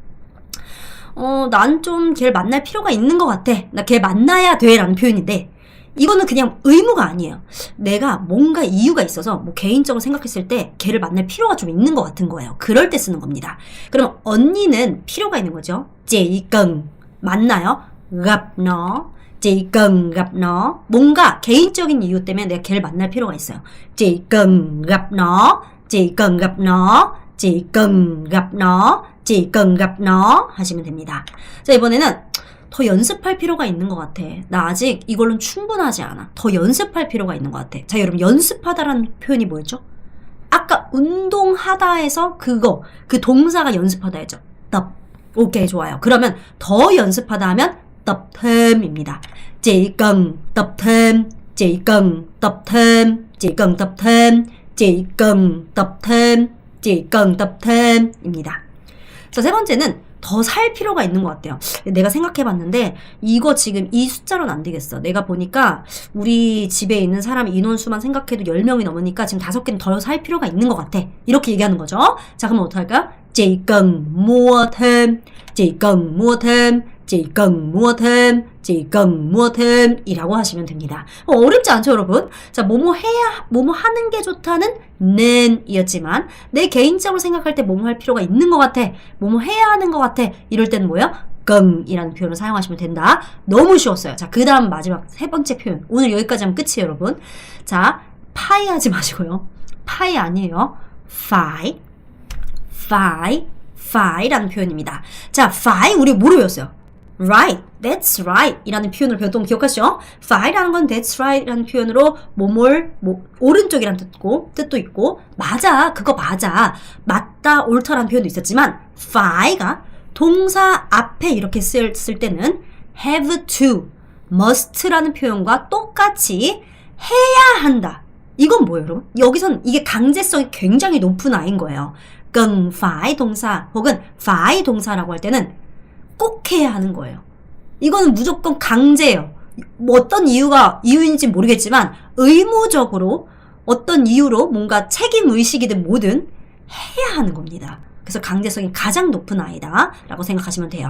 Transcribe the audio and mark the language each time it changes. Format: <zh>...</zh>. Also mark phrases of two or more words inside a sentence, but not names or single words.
<ko>난 좀 걔를 만날 필요가 있는 것 같아. 나 걔 만나야 돼 라는 표현인데 이거는 그냥 의무가 아니에요. 내가 뭔가 이유가 있어서 뭐 개인적으로 생각했을 때 걔를 만날 필요가 좀 있는 것 같은 거예요. 그럴 때 쓰는 겁니다. 그럼 언니는 필요가 있는 거죠.</ko> <vi>chị cần 만나요. gặp nó. chị cần gặp nó. 뭔가 개인적인 이유 때문에 내가 걔를 만날 필요가 있어요. chị cần gặp nó. chị cần gặp nó. chị cần gặp nó. chị cần gặp nó</vi> <ko>하시면 됩니다. 자, 이번에는 더 연습할 필요가 있는 것 같아. 나 아직 이걸로는 충분하지 않아. 더 연습할 필요가 있는 것 같아. 자, 여러분 연습하다라는 표현이 뭐였죠? 아까 운동하다에서 그 동사가 연습하다 했죠. tập. 오케이, 좋아요. 그러면 더 연습하다 하면</ko> <vi>tập thêm</vi> <ko>입니다.</ko> <vi>chị cần tập thêm, chị cần tập thêm, chị cần tập thêm, chị cần tập thêm, chị cần tập thêm 입니다.</vi> <ko>자, 세 번째는 더 살 필요가 있는 것 같아요. 내가 생각해봤는데 이거 지금 이 숫자로는 안 되겠어. 내가 보니까 우리 집에 있는 사람 인원수만 생각해도 10명이 넘으니까 지금 5개는 더 살 필요가 있는 것 같아. 이렇게 얘기하는 거죠. 자, 그럼 어떡할까요?</ko> <vi>chị cần mua thêm, chị cần mua thêm, chỉ cần mua thêm, chỉ cần mua thêm</vi> <ko>이라고 하시면 됩니다. 어렵지 않죠, 여러분? 자, 뭐뭐 해야, 뭐뭐 하는 게 좋다는 는 이었지만 내 개인적으로 생각할 때 뭐뭐 할 필요가 있는 것 같아, 뭐뭐 해야 하는 것 같아 이럴 때는 뭐예요? 끔이라는 표현을 사용하시면 된다. 너무 쉬웠어요. 자, 그 다음 마지막 세 번째 표현. 오늘 여기까지 하면 끝이에요, 여러분. 자, 파이 하지 마시고요. 파이 아니에요. 파이라는 표현입니다. 자, 파이 우리 뭐로 배웠어요?</ko> <en>Right, that's right</en> <ko>이라는 표현을 배웠던 거 기억하시죠? Fi라는 건</ko> <en>that's right</en> <ko>이라는 표현으로 오른쪽이라는 뜻도 있고 맞아, 그거 맞아, 맞다, 옳다라는 표현도 있었지만 Fi가 동사 앞에 이렇게 쓸 때는</ko> <en>have to,</en> <ko>must라는 표현과 똑같이 해야 한다. 이건 뭐예요, 여러분? 여기선 이게 강제성이 굉장히 높은 아이인 거예요.</ko> <vi>cần phải</vi> <ko>동사 혹은 phải 동사라고 할 때는 꼭 해야 하는 거예요. 이거는 무조건 강제예요. 뭐 어떤 이유인지 모르겠지만 의무적으로 어떤 이유로 뭔가 책임의식이든 뭐든 해야 하는 겁니다. 그래서 강제성이 가장 높은 아이다 라고 생각하시면 돼요.</ko>